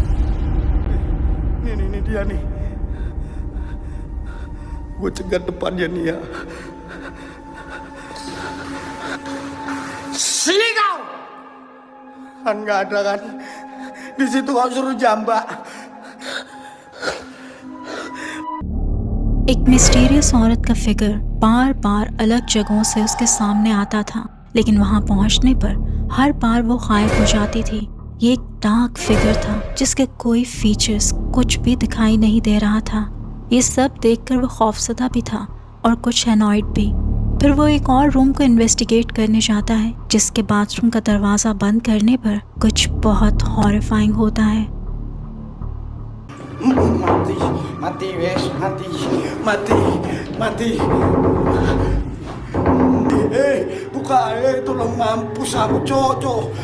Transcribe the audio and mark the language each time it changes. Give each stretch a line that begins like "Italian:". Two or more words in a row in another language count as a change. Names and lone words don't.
Indonesian: Ini dia nih. Gue cegat depannya nih ya. Sini kau! Kan gak ada kan? Di situ kau suruh jambak.
Hindi: एक मिस्टीरियस औरत का फिगर बार बार अलग जगहों से उसके सामने आता था, लेकिन वहां पहुंचने पर हर बार वो गायब हो जाती थी। ये एक
English: dark figure
Hindi: था जिसके कोई फीचर्स कुछ भी दिखाई नहीं दे रहा था। ये सब देखकर वो खौफजदा भी था और कुछ एनॉयड भी। फिर वो एक और रूम को इन्वेस्टिगेट करने जाता है, जिसके बाथरूम का दरवाज़ा बंद करने पर कुछ बहुत हॉरिफाइंग होता है।
Javanese: Mati wes, mati.
Indonesian: Buka, tolong mampus aku, cok.